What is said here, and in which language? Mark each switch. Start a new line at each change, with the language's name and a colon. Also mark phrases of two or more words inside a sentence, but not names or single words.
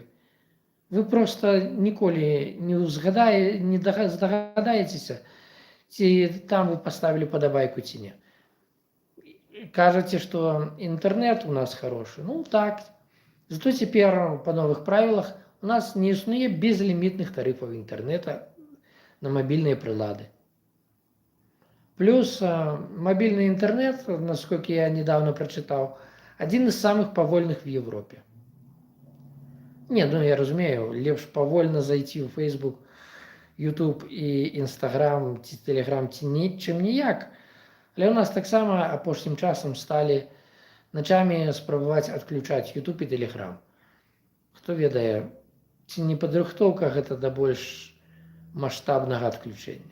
Belarusian: Вы просто ніколі не здагадаецеся, ці там вы паставілі падабайку ці не. Кажаце, што інтэрнэт у нас хорошы. Так. Зато цяпер па новых правілах у нас не існуе безлімітных тарыфаў інтэрнэта на мабільныя прылады.
Russian: Плюс мобильный интернет, насколько я недавно прочитал, один из самых повольных в Европе.
Belarusian: Не, ну я разумею, лепш павольна зайти ў Facebook, YouTube і Instagram ці Telegram ці чым ніяк. Але ў нас таксама апошнім часам сталі начамі спрабаваць адключаць YouTube і Telegram. Хто ведае, ці не падрыхтоўка гэта да больш маштабнага адключэння.